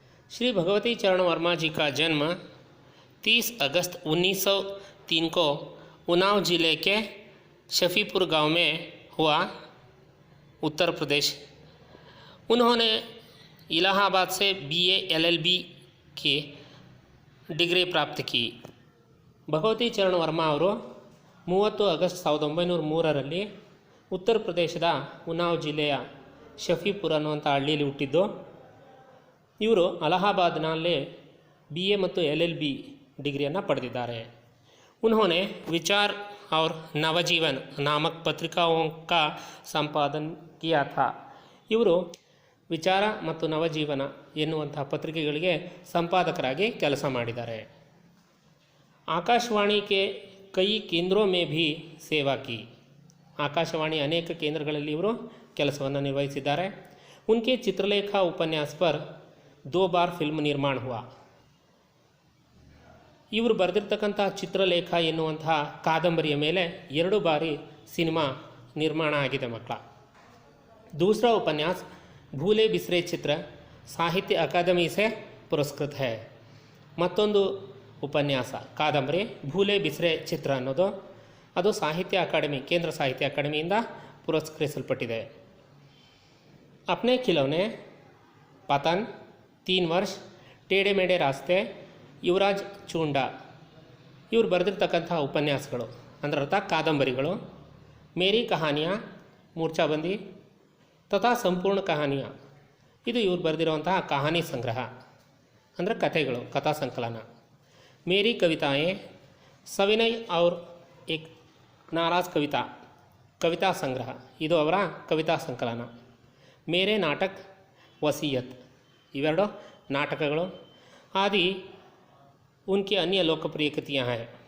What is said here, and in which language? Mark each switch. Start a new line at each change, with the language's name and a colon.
Hindi: श्री भगवती चरण वर्मा जी का जन्म 30 अगस्त 1903 को उन्नाव जिले के शफीपुर गांव में हुआ, उत्तर प्रदेश। उन्होंने इलाहाबाद से BA LLB की डिग्री प्राप्त की।
Kannada: ಭಗವತಿ ಚರಣ ವರ್ಮಾ ಅವರು 30 ಆಗಸ್ಟ್ 1903ರಲ್ಲಿ ಉತ್ತರ ಪ್ರದೇಶದ ಉನ್ನಾವ್ ಜಿಲ್ಲೆಯ ಶಫೀಪುರ ಅನ್ನುವಂಥ ಹಳ್ಳಿಯಲ್ಲಿ ಹುಟ್ಟಿದ್ದು. ಇವರು ಅಲಹಾಬಾದ್ನಲ್ಲಿ BA ಮತ್ತು LLB डिग्रियाँ पढ़िದ್ದಾರೆ।
Hindi: उन्होंने विचार और नवजीवन नामक पत्रिकाओं का संपादन किया था।
Kannada: ಇವರು ವಿಚಾರ ಮತ್ತು ನವಜೀವನ ಎನ್ನುವಂಥ ಪತ್ರಿಕೆಗಳಿಗೆ ಸಂಪಾದಕರಾಗಿ ಕೆಲಸ ಮಾಡಿದ್ದಾರೆ।
Hindi: आकाशवाणी के कई केंद्रों में भी सेवा की।
Kannada: ಆಕಾಶವಾಣಿ ಅನೇಕ ಕೇಂದ್ರಗಳಲ್ಲಿ ಇವರು ಕೆಲಸವನ್ನು ನಿರ್ವಹಿಸಿದ್ದಾರೆ।
Hindi: उनके चित्रलेखा उपन्यास पर 2 बार फिल्म निर्माण हुआ।
Kannada: ಇವರು ಬರೆದಿರ್ತಕ್ಕಂಥ ಚಿತ್ರಲೇಖ ಎನ್ನುವಂಥ ಕಾದಂಬರಿಯ ಮೇಲೆ 2 ಬಾರಿ ಸಿನಿಮಾ ನಿರ್ಮಾಣ ಆಗಿದೆ ಮಕ್ಕಳ।
Hindi: दूसरा उपन्यास भूले बिसरे चित्र साहित्य अकादमी से पुरस्कृत है।
Kannada: ಮತ್ತೊಂದು ಉಪನ್ಯಾಸ ಕಾದಂಬರಿ ಭೂಲೆ ಬಿಸ್ರೆ ಚಿತ್ರ ಅನ್ನೋದು ಅದು ಸಾಹಿತ್ಯ ಅಕಾಡೆಮಿ, ಕೇಂದ್ರ ಸಾಹಿತ್ಯ ಅಕಾಡೆಮಿಯಿಂದ ಪುರಸ್ಕರಿಸಲ್ಪಟ್ಟಿದೆ। अपने खिलौने, पतन, 3 वर्ष, टेढ़े मेढ़े रास्ते, ಯುವರಾಜ್ ಚೂಂಡ ಇವರು ಬರೆದಿರ್ತಕ್ಕಂಥ ಉಪನ್ಯಾಸಗಳು ಅಂದರೆ ಅರ್ಥ ಕಾದಂಬರಿಗಳು। ಮೇರಿ ಕಹಾನಿಯಾ, ಮೂರ್ಛಾಬಂದಿ ತಥಾ ಸಂಪೂರ್ಣ ಕಹಾನಿಯಾ ಇದು ಇವರು ಬರೆದಿರುವಂತಹ ಕಹಾನಿ ಸಂಗ್ರಹ ಅಂದರೆ ಕಥೆಗಳು, ಕಥಾ ಸಂಕಲನ।
Hindi: मेरी कविताएं, सविनय और एक नाराज कविता कविता संग्रह
Kannada: ಇದು ಅವರ ಕವಿತಾ ಸಂಕಲನ। मेरे नाटक वसीयत ಇವೆರಡು ನಾಟಕಗಳು।
Hindi: आदि उनकी अन्य लोकप्रिय कृतियाँ हैं।